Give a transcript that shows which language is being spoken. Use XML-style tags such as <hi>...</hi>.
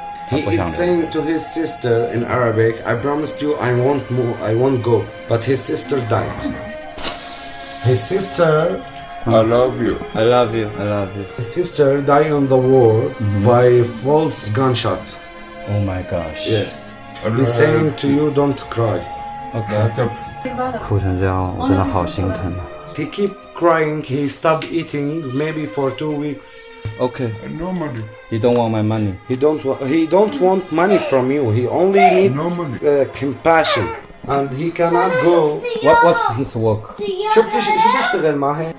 <en>He is saying to his sister in Arabic, I promised you I won't go. But his sister died. His sister, I love you. His sister died in the war by false gunshot. Oh my gosh. Yes. He's saying to you, don't cry. OK。</en> <zh>哭成这样，我真的好心疼啊。</zh> <en>He keep crying. He stopped eating maybe for 2 weeks. OK。 No money. You don't want my money. He don't want money from you. He only need compassion. And he cannot go. What's his work?</en> <ar>شو بيشتغل معه؟</ar>